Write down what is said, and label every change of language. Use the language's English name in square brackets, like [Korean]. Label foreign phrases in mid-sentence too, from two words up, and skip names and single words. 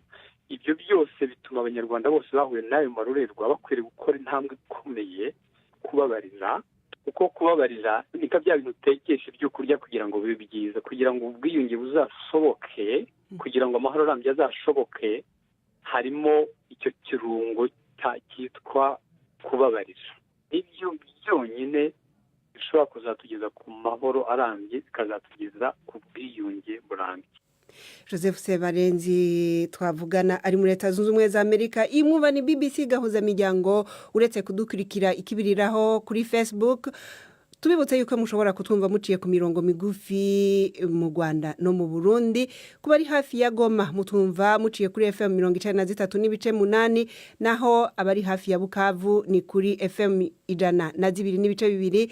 [Kinyarwanda] Ibyo byose bituma abanyarwanda bose bahuye n'ayo marorerwa bakwiriye gukora intambwe ikomeye kubabarira, kuko kubabarira ni bya bintu utekesha ibyo kurya kugira ngo bibe byiza, kugira ngo ubwiyunge buzasoboke, kugira ngo amahoro arambye azashoboke, harimo icyo kirungo cyitwa kubabarira. Ibyo byonyine bishobora kuzatugeza ku mahoro arambye, bikazatugeza ku bwiyunge burambye. Joseph Sebarenzi twavugana ari muri Leta Zunze Ubumwe za Amerika. [Rundi] Imwuba ni BBC gahuza miryango, uretse kudukurikira ikibiriraho kuri Facebook. Tubibutse yuko mushobora kutwumva muciye ku mirongo migufi mu Rwanda no mu Burundi. Kuba ari hafi ya Goma mutumva muciye kuri FM 93.8, naho abari hafi ya Bukavu ni kuri FM 102.2.